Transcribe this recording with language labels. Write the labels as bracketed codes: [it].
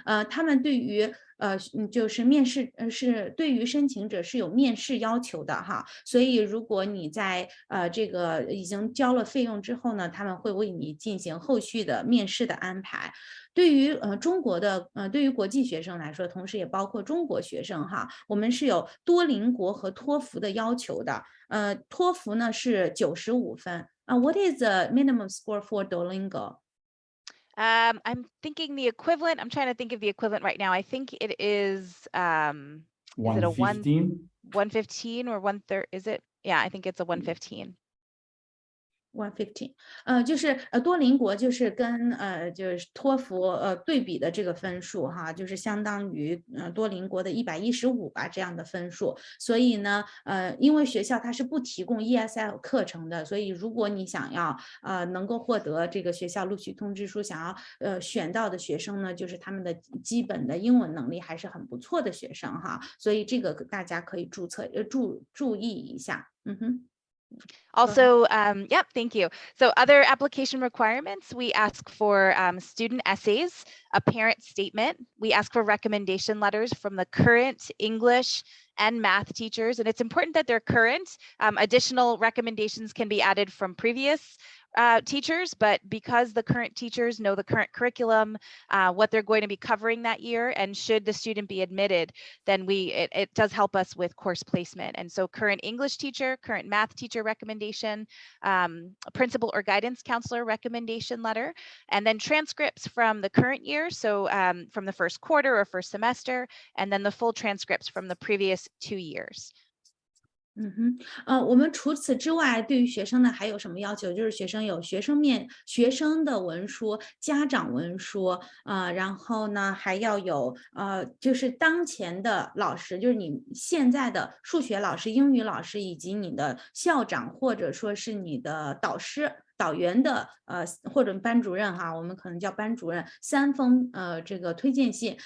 [zh] 他们对于就是面试是对于申请者是有面试要求的哈，所以如果你在这个已经交了费用之后呢，他们会为你进行后续的面试的安排。对于中国的对于国际学生来说，同时也包括中国学生哈，我们是有多邻国和托福的要求的。托福呢是95分。 [en] What is the minimum score for Duolingo? I'm thinking the equivalent. I'm trying to think of the equivalent right now. I think it is it a 115? 115 or 130? Is it? Yeah, I think it's a 115. [zh] 115，就是多邻国就是跟就是托福对比的这个分数哈，就是相当于多邻国的115吧这样的分数。所以呢，因为学校它是不提供 ESL 课程的，所以如果你想要能够获得这个学校录取通知书，想要选到的学生呢，就是他们的基本的英文能力还是很不错的学生哈，所以这个大家可以注意一下。 [en] Also, yep, thank you. So other application requirements, we ask for student essays, a parent statement. We ask for recommendation letters from the current English and math teachers. And it's important that they're current. Additional recommendations can be added from previous teachers, but because the current teachers know the current curriculum, what they're going to be covering that year, and should the student be admitted, then it does help us with course placement. And so current English teacher, current math teacher recommendation, principal or guidance counselor recommendation letter, and then transcripts from the current year, so from the first quarter or first semester, and then the full transcripts from the previous 2 years. [zh] 我们除此之外，对于学生呢还有什么要求？就是学生有学生的文书、家长文书，然后呢还要有就是当前的老师，就是你现在的数学老师、英语老师以及你的校长或者说是你的导员的或者班主任哈，我们可能叫班主任3封这个推荐信。